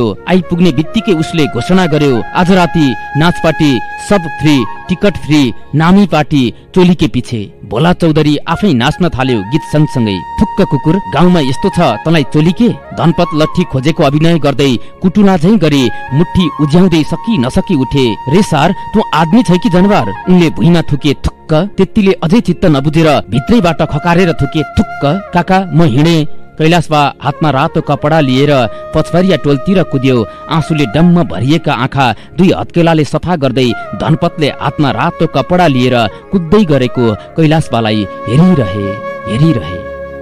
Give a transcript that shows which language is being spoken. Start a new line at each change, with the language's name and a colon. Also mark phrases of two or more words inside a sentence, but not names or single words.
Nepali: आइपुग्ने बित्तिकै उसले घोषणा गर्यो, आज राति नाचपाटी सब फ्री, टिकट फ्री, नामी पार्टी चोलीके पिछे। भोला चौधरी आफै नाच्न थाल्यो गीत सँगसँगै। फुक्क कुकुर, गाउँमा यस्तो छ तँलाई चोलीके? धनपत लट्ठी खोजेको अभिनय गर्दै कुटुला झैं गरी मुट्ठी उज्याउँदै सकी नसकी उठे।
Maithili: रे सार, तँ आदमी छै कि जनवार?
Nepali: उनले भुइँमा थुके थुक्क। त्यतिले अझै चित्त नबुझेर भित्रैबाट खकारेर थुके थुक्क। काका म हिँडे। कैलाशबा हातमा रातो कपडा लिएर पछवरिया टोलतिर कुद्यो। आँसुले डम्म भरिएका आँखा 2 हत्केलाले सफा गर्दै धनपतले हातमा रातो कपडा लिएर कुद्दै गरेको कैलाशबालाई हेरिरहे।